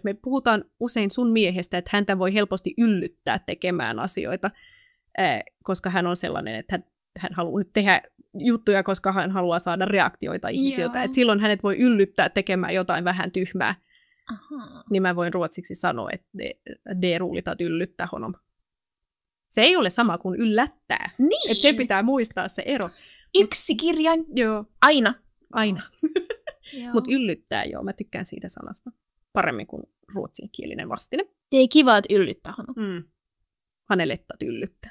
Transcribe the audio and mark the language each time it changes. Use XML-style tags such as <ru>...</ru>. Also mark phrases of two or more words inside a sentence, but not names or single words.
<fi>Me puhutaan usein sun miehestä, että häntä voi helposti yllyttää tekemään asioita, koska hän on sellainen, että hän haluaa tehdä juttuja, koska hän haluaa saada reaktioita ihmisiltä. Et silloin hänet voi yllyttää tekemään jotain vähän tyhmää. Aha. Niin mä voin ruotsiksi sanoa, että</fi> <sv>det är roligt att yllyttää honom.</sv> <fi>Se ei ole sama kuin yllättää. Niin. Et se pitää muistaa se ero. Yksi kirjain. Joo. Aina. Mutta yllyttää, joo. Mä tykkään siitä sanasta. Paremmin kuin ruotsinkielinen vastine. Ei kiva, että yllyttää honom. Hänelle yllyttää.</fi>